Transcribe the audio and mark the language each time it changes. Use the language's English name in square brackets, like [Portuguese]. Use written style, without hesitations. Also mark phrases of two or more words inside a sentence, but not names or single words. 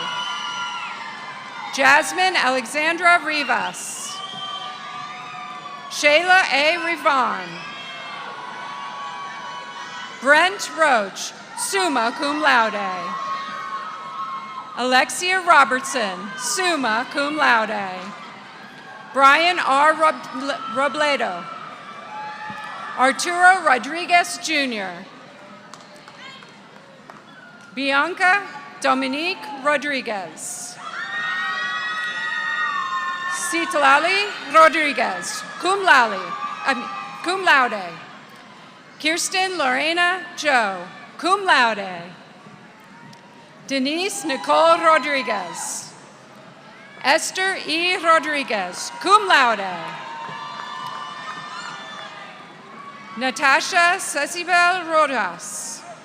[English] Jasmine Alexandra Rivas. Shayla A. Rivon. Brent Roach, [Latin] summa cum laude. [English] Alexia Robertson, [Latin] summa cum laude. [English] Brian R. Robledo. Arturo Rodriguez Jr. Bianca Dominique Rodriguez. Citlali Rodriguez, [Latin] cum laude. [English] Kirsten Lorena Joe, [Latin] cum laude. [English] Denise Nicole Rodriguez. Esther E. Rodriguez, [Latin] cum laude. [English] Natasha Cecibel Rodas.